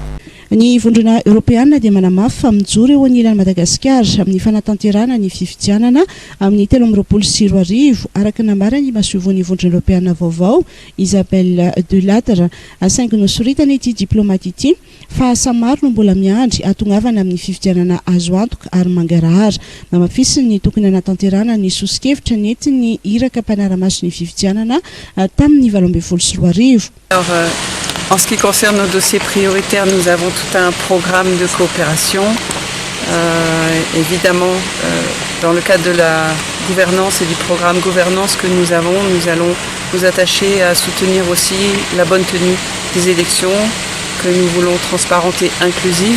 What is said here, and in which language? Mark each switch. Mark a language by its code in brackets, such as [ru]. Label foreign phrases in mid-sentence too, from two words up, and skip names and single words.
[mg] Ny vondrona Europeana dia manamafy fa mijoro eo anilany Madagasikara amin'ny fanatanterahana ny fifidianana amin'ny 13 araka namara ny masovon'ny vondrona Europeana vaovao Isabelle Delattre asaingy nosoritana ity diplomate ity fa asa maro no mbola miandry atongavana amin'ny fifidianana azo antoka ary mangarahara namafisiny ny tokony anatanterahana ny sosikevitra netiny iraka mpanara-maso ny fifidianana tamin'ny 2024. [fr] En ce qui concerne nos dossiers prioritaires, nous avons tout un programme de coopération. Évidemment, dans le cadre de la gouvernance et du programme gouvernance que nous allons nous attacher à soutenir aussi la bonne tenue des élections que nous voulons transparentes et inclusives.